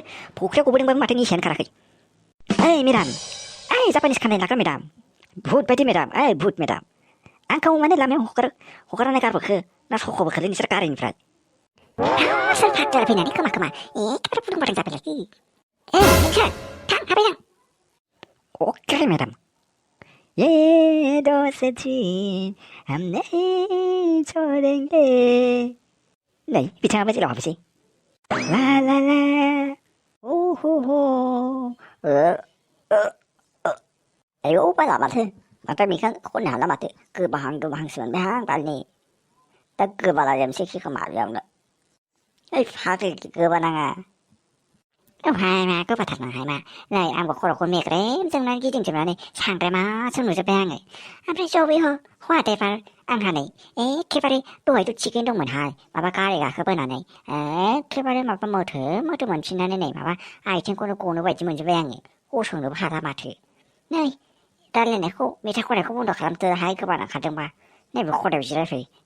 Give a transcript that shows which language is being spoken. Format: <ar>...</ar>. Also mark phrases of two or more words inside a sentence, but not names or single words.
<brx>फख्रियाव गबोदोंबाबो माथो निसायानो खाराखै ओइ मेडाम ओइ जापानिस खानाय लाग्रा मेडाम भुट बायदि मेडाम ओइ भुट मेडाम आंखौ माने लामायाव हगारनानै गारबोखो ना सख'बोखोलै नोंसोर गारिनिफ्राय सोर फागजाला फैनानै खोमा एखेबारे फुदुं बादों जाबायलै नोंसोर थां हाबाय थां अके मेडाम</brx> <hi>ये दोस्ती हम नहीं छोड़ेंगे</hi> <brx>नै बिथाङाबो जेलाव हाबसै ला ला ला ओ आयौ बाला माथो बेखौ खननो हाला माथो गोबाहांसो मोनबाय आं बालनि दा गोबाला जोबसै खोमा बेयावनो ओइ फाग्लि गोबानाङा औहाय मा गोबाथारनांहाय मा नै आंबो खर'खौ मेग्रेम जोंनानै गिदिंजोबनानै सांग्रेमासो नुजोब्बाय आङो ओमफ्राय जबे हवाटेभार आंहा नै एखेबारे दहायथ' थिगैनो दंमोनहाय माबा गारि गाखोबोनानै एखेबारे माबा मोथो मोनफिननानै नै माबा आथिंखौनो गनो बायदि मोनजोब्बाय आङो गसंनोबो हाला माथो नै रायलायनायखौ मेथाइ खननायखौ बन्द' खालामदोहाय गोबाना खारदोंबा नैबे खदायाव जिरायफै</brx>